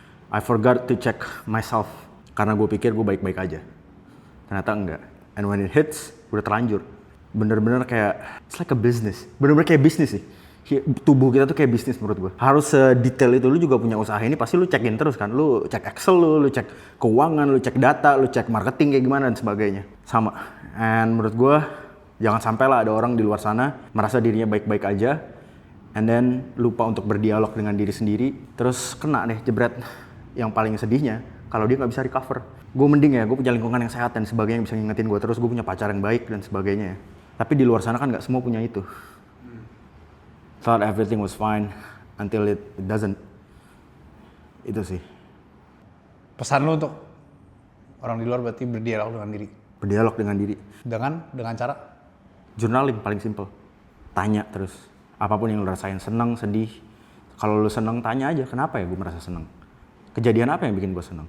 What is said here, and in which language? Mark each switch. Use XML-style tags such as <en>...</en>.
<en>I forgot to check myself.</en> <id>Karena gue pikir gue baik-baik aja. Ternyata enggak.</id> <en>And when it hits,</en> <id>udah terlanjur. Bener-bener kayak,</id> <en>it's like a business.</en> <id>Bener-bener kayak bisnis sih. Tubuh kita tuh kayak bisnis menurut gue. Harus sedetail itu, lu juga punya usaha ini pasti lu cekin terus kan. Lu cek Excel lu cek keuangan, lu cek data, lu cek marketing kayak gimana dan sebagainya. Sama. And menurut gue, jangan sampai lah ada orang di luar sana merasa dirinya baik-baik aja. And then lupa untuk berdialog dengan diri sendiri. Terus kena deh jebret. Yang paling sedihnya, kalau dia nggak bisa recover. Gue mending ya, gue punya lingkungan yang sehat dan sebagainya yang bisa ngingetin gue terus, gue punya pacar yang baik dan sebagainya ya. Tapi di luar sana kan nggak semua punya itu.</id> <en>Thought everything was fine until it doesn't.</en> <id>Itu sih. Pesan lu untuk orang di luar berarti berdialog dengan diri. Berdialog dengan diri. Dengan cara? Journaling paling simple. Tanya terus. Apapun yang lu rasain, seneng, sedih. Kalau lu seneng, tanya aja, kenapa ya gue merasa seneng? Kejadian apa yang bikin gue seneng?</id>